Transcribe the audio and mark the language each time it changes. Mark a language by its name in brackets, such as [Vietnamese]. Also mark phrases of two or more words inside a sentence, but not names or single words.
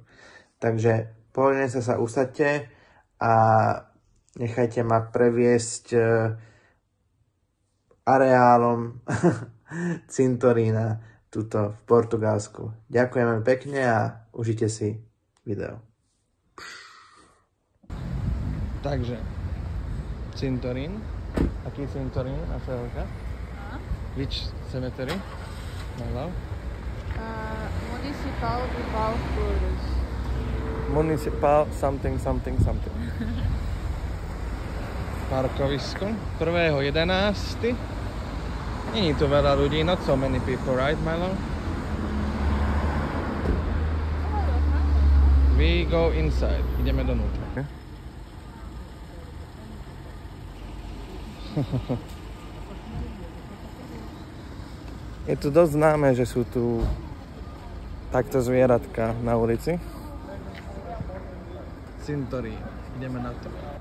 [Slovak] Takže pohodlne sa usaďte a nechajte ma previesť areálom cintorína tuto v Portugalsku. Ďakujem pekne a užite si video. Takže, cintorín. Aký cintorín na Felka? [English] Which cemetery? Hello? Municipal de Valflores. Municipal something. [Slovak] Parkovisko 1.11. Nie je tu veľa ľudí, [English] not so many people, right, Milo? We go inside. [Slovak] Ideme donútra. Okay? Je tu dosť známe, že sú tu takto zvieratka na ulici. Cintorín. Ideme na to.